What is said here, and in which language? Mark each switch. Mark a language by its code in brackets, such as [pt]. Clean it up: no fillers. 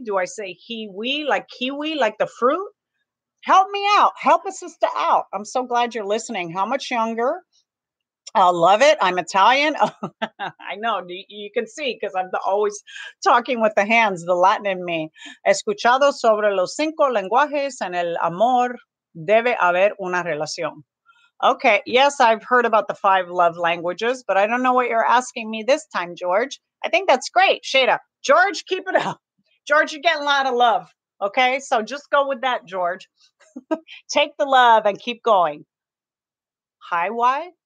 [en] Do I say Hiwi, like kiwi, like the fruit? Help me out. Help a sister out. I'm so glad you're listening. How much younger? I love it. I'm Italian. I know. You can see because I'm always talking with the hands, the Latin in me. [es] Escuchado sobre los 5 lenguajes en el amor. Debe haber una relación. [en] Okay. Yes, I've heard about the 5 love languages, but I don't know what you're asking me this time, George. I think that's great. Shada. George, keep it up. George, you're getting a lot of love. Okay. So just go with that, George. Take the love and keep going. Hi, why?